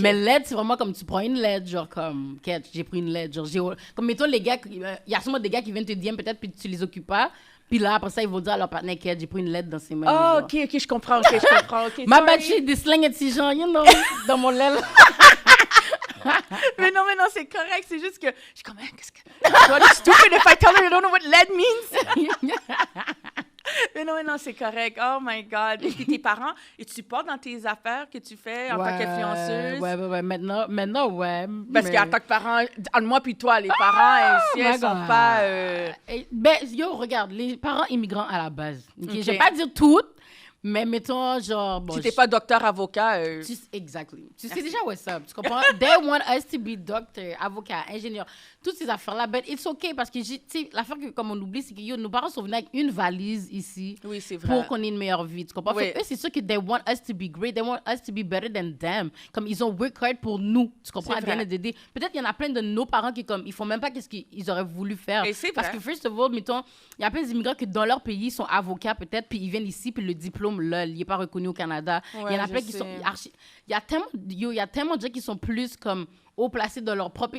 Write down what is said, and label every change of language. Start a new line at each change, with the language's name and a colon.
French: Mais LED, c'est vraiment comme tu prends une LED, genre, comme, j'ai pris une LED, genre, comme, mettons, les gars, il y a sûrement des gars qui viennent te DM, peut-être, puis tu les occupes pas. Puis là, après ça, ils vont dire à leur partenaire que j'ai pris une LED dans ses mains. Oh, OK, je comprends, OK. Ma batterie, des slangs et de gens, you know, dans mon lait. mais non, c'est correct. C'est juste que je suis comme, qu'est-ce que...
English: What is stupid if I tell her you don't know what LED means?
French: mais non, c'est correct. Oh my God. Et puis tes parents, ils te supportent dans tes affaires que tu fais en tant qu'influenceuse? Ouais. Maintenant, ouais. Parce qu'en tant que parent, entre moi puis toi, les parents, ici, elles sont pas... Ben, yo, regarde, les parents immigrants à la base. Okay? Je vais pas dire toutes, mais mettons, genre... Bon, si t'es pas docteur, avocat... Exactly. Tu sais déjà what's up, tu comprends?
English: They want us to be doctor,
French: avocat, ingénieur, toutes ces affaires-là.
English: But it's okay,
French: parce que, tu sais, l'affaire que, comme on oublie, c'est que, yo, nos parents sont venus avec une valise ici. Oui, c'est vrai. Pour qu'on ait une meilleure vie, tu comprends? Oui. Fait eux, c'est sûr que
English: they want us to be great, they want us to be better than them.
French: Comme, ils ont work hard pour nous, tu comprends? À
English: the end of the day.
French: Peut-être qu'il y en a plein de nos parents qui, comme, ils font même pas qu'est-ce qu'ils auraient voulu faire. Et c'est parce vrai. que,
English: first of all,
French: mettons, il y a plein d'immigrants qui, dans leur pays, sont avocats, peut-être, puis ils viennent ici, puis le diplôme, là, il est pas reconnu au Canada. Ouais, il y en a plein qui sont il y a tellement de gens qui sont plus comme haut placés dans leur propre...